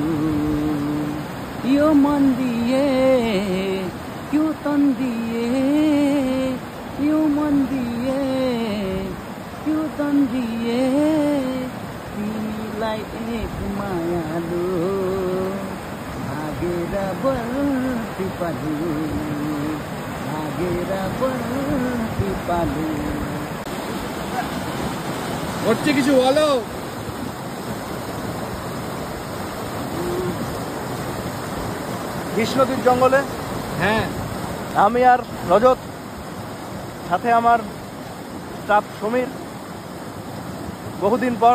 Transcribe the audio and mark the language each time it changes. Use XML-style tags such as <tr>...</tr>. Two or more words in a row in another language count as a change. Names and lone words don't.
<ne>यो मन दिए यो तन दिए यो मन दिए यो तन दिए तिमीलाई एक मायालु भागेर बर्ती पालु भागेर बर्ती पालु</ne> <bn>হচ্ছে কিছু বলো কৃষ্ণদ্বীপ জঙ্গলে হ্যাঁ আমি আর রজত, সাথে আমার স্টাফ সমীর, বহুদিন পর।</bn>